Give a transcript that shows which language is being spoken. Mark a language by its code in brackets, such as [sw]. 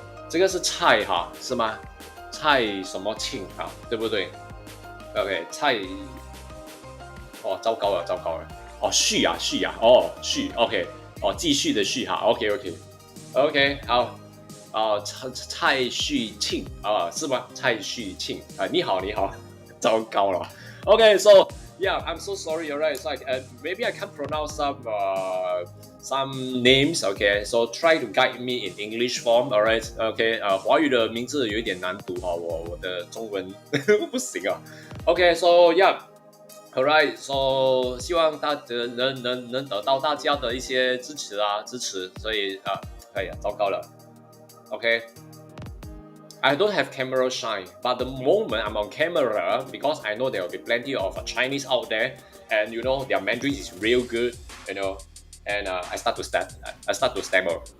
[zh] 这个是蔡是吗？蔡什么庆对不对 ？OK， 蔡，糟糕了。旭旭 ，OK， 继续的续OK， 好，蔡旭庆是吗？蔡旭庆你好，糟糕了 [en] ，OK，so yeah, I'm so sorry. Alright, so maybe I can't pronounce some names. Okay, so try to guide me in English form. Alright, okay. [zh] 华语的名字有一点难读我的中文不行 [en] Okay, so yeah. Alright, so [zh] 希望大家能得到大家的一些支持，所以糟糕了。 [en] Okay. I don't have camera shy, but the moment I'm on camera, because I know there will be plenty of Chinese out there, and you know their Mandarin is real good, you know, and I start to stammer.